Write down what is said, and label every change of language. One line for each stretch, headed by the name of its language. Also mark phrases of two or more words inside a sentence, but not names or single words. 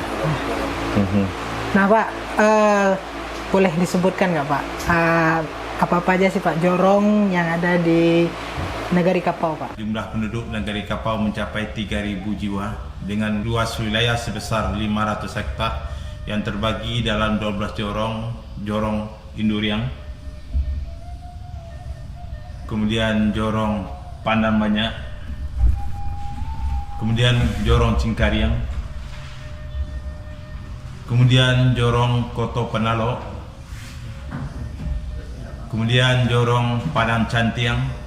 Indonesian: Nah Pak, boleh disebutkan nggak Pak, apa-apa aja sih Pak jorong yang ada di Nagari Kapau Pak? Jumlah penduduk Nagari Kapau mencapai 3.000 jiwa dengan luas wilayah sebesar 500 hektar yang terbagi dalam 12 jorong Induriang, kemudian jorong Pandan Banyak, kemudian jorong Cingkariang, kemudian jorong Koto Penalo, kemudian jorong Padang Cantiang,